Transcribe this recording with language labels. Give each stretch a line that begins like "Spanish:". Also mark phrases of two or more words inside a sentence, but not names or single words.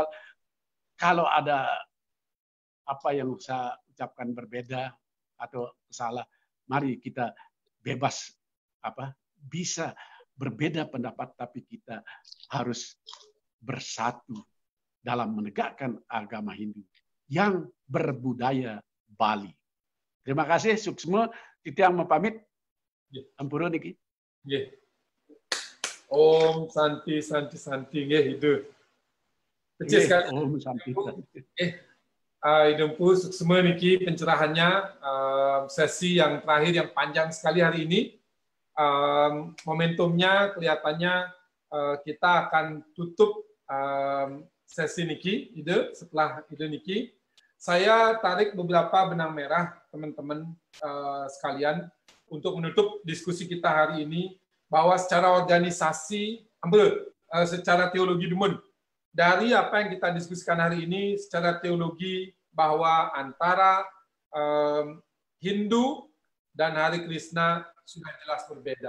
Indonesian: Kalau ada apa yang saya ucapkan berbeda atau salah, mari kita bebas bisa berbeda pendapat, tapi kita harus bersatu dalam menegakkan agama Hindu yang berbudaya Bali. Terima kasih,
Balinese: Suksma. Titiang
Indonesian: mau pamit.
Balinese: Ampura niki.
Sanskrit: Om Santi itu.
Indonesian: Kecil sekali.
Sanskrit: Om Santi.
Balinese: Idempu Suksma niki
Indonesian: pencerahannya, sesi yang terakhir yang panjang sekali hari ini. Momentumnya kelihatannya kita akan tutup sesi niki setelah ide niki. Saya tarik beberapa benang merah teman-teman sekalian untuk menutup diskusi kita hari ini, bahwa secara organisasi, secara teologi dumun, dari apa yang kita diskusikan hari ini, secara teologi bahwa antara Hindu dan Hare Krishna sudah jelas berbeda.